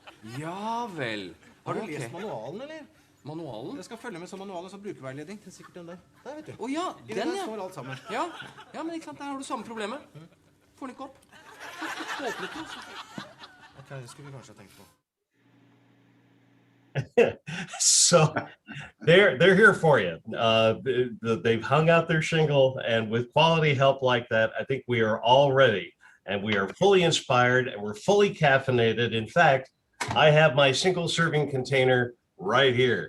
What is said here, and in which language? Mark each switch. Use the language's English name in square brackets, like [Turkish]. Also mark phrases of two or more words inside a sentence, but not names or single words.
[Norwegian] Ja vel. Har du Ok. lest manualen, eller? Manualen? Jeg skal følge med som manualen som brukerveiledning. Det er sikkert den der. Der, vet du. Å ja, Inni den, der ja. står alt sammen. Ja, men ikke sant, der har du samme problemet. Får den ikke opp. Åpnet den, så. Ok, det skulle vi kanskje ha tenkt på. [English] So they're here for you. They've hung out their shingle, and with quality help like that, I think we are all ready, and we are fully inspired, and we're fully caffeinated. In fact, I have my single serving container right here.